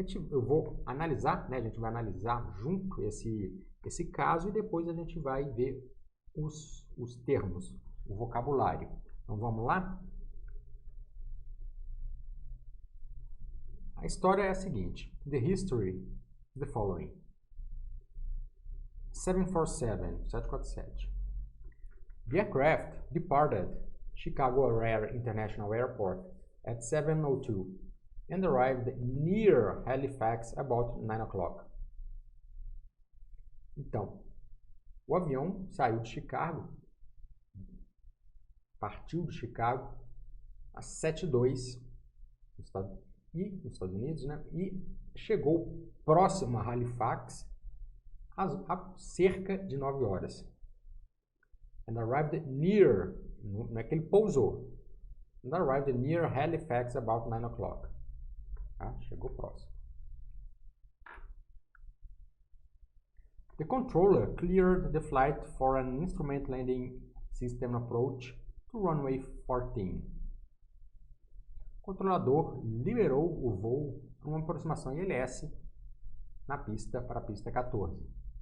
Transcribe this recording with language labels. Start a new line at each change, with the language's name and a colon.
Portuguese: Eu vou analisar, a gente vai analisar junto esse caso e depois a gente vai ver os termos, o vocabulário. Então vamos lá? A história é a seguinte:
English: The history is the following. 747. The aircraft departed Chicago O'Hare International Airport at 7:02 and arrived near Halifax about 9 o'clock.
Portuguese: Então, o avião saiu de Chicago, partiu de Chicago às 7:02 nos Estados Unidos, e chegou próximo a Halifax a cerca de 9 horas.
English: And arrived near,
Portuguese: não é que ele pousou,
English: and arrived near Halifax about 9 o'clock.
Portuguese: Chegou próximo.
English: The controller cleared the flight for an instrument landing system approach to runway 14.
Portuguese: O controlador liberou o voo para uma aproximação ILS para a pista 14.